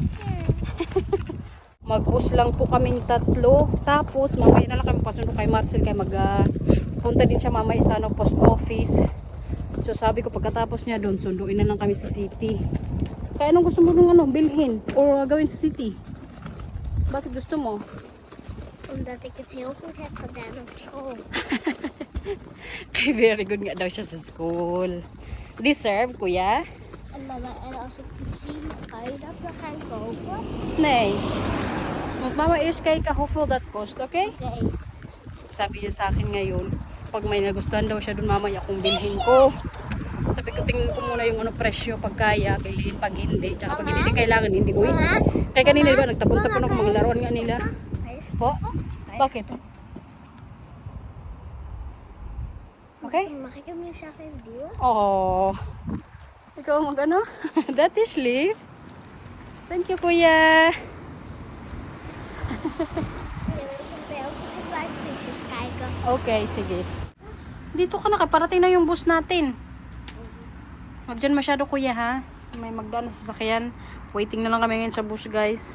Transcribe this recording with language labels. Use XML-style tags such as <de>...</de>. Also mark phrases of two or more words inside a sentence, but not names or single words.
<tl>Mag-bus lang po kaming tatlo. Tapos, mamaya na lang kami pasundo kay Marcel. Kaya punta din siya mamaya sa post office. So, sabi ko pagkatapos niya doon, sunduin na lang kami sa city. Kaya anong gusto mo nung bilhin? O gawin sa city? Bakit gusto mo?</tl> <nl>Omdat ik het heel goed heb gedaan op school.</nl> <tl>Kay</tl> <en>very good</en> <tl>nga daw siya sa school. Deserve, Kuya?</tl> <nl>En mama, en als ik het zie, ga je dat dan gaan kopen? Nee. Moet mama eerst kijken hoeveel dat kost, okay? Nee.</nl> <tl>Sabi niya sa akin ngayon, pag may nagustuhan daw siya dun mamaya kung bilhin ko. Sabi ko, tingnan ko muna yung presyo pag kaya, bilhin pag hindi. Tsaka pag hindi din kailangan, hindi. Uy, kaya kanina diba, nagtapon-tapon ako mga laruan nga nila. Po? Bakit? Okay?</tl> <nl>Mag ik hem nu zelf even duwen?</nl> <tl>Oh. Ikaw mag-ano?</tl> <en>That is leaf. Thank you, Kuya.</en> <nl>Kijken.</nl> <tl>Okay, sige. Dito ka na, parating na yung bus natin. Wag dyan masyado, Kuya, ha? May magdaan na sasakyan. Waiting na lang kami ngayon sa bus, guys.</tl>